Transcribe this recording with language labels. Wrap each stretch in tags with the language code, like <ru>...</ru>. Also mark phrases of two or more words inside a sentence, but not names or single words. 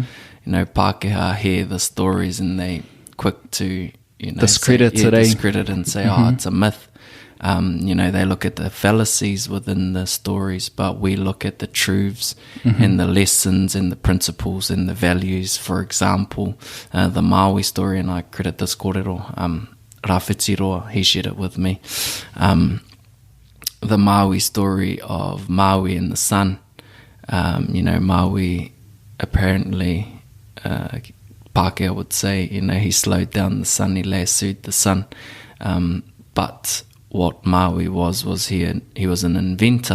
<en>Pākehā hear the stories and they quick to discredit and say, it's a myth. They look at the fallacies within the stories, but we look at the truths and the lessons and the principles and the values. For example, the Maui story, and I credit this kōrero, Rāwhitiroa, he shared it with me. The Maui story of Maui and the sun. Maui apparently, Pākehā would say, he slowed down the sun, he lassoed the sun. But what Maui was he was an inventor.</en>